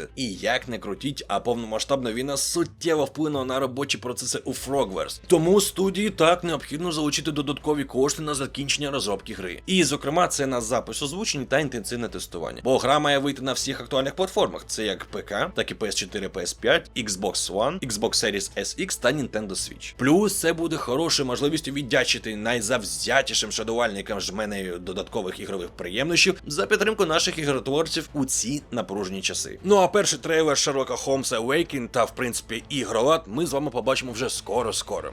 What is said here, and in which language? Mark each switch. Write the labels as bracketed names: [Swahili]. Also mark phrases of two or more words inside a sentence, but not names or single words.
[Ukrainian] І як не крутіть, а повномасштабна війна суттєво вплинула на робочі процеси у Frogwares. Тому студії так необхідно залучити додаткові кошти на закінчення розробки гри. І зокрема це на запис озвучень та інтенсивне тестування. Бо гра має вийти на всіх актуальних платформах. Це як ПК, так і PS4, PS5, Xbox One, Xbox Series SX та Nintendo Switch. Плюс це буде хорошою можливістю віддячити найзавзятішим шанувальникам жменею додаткових ігрових приємнощів за підтримку наших ігротворців у ці напружені часи. Ну а перший трейлер Шерлока Холмса Awakened та в принципі ігролад ми з вами побачимо вже скоро-скоро.